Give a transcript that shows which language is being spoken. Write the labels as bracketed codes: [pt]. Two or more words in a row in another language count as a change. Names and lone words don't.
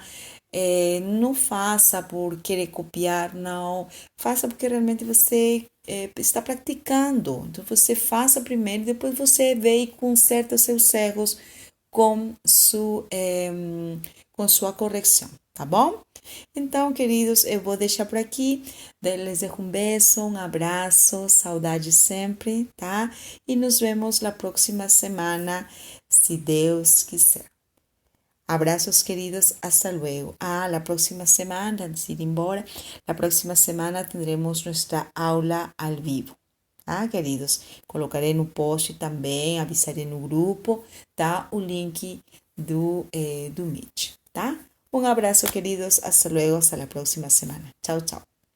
[pt] Não faça por querer copiar, não. Faça porque realmente você está praticando. Então, você faça primeiro, depois você vê e conserta seus erros com sua correção, tá bom? Então, queridos, eu vou deixar por aqui. [es] Les dejo [pt] um beijo, um abraço, saudade sempre, tá? E nos vemos na próxima semana, se Deus quiser. [es] Abrazos queridos, hasta luego. La próxima semana, antes de [pt] ir embora, [es] la próxima semana tendremos nuestra aula al vivo. Queridos? [pt] Colocarei no post também, avisarei no grupo, tá? O link do Meet, tá? Um abraço, queridos. [es] Hasta luego, hasta la próxima semana. Chao, chao.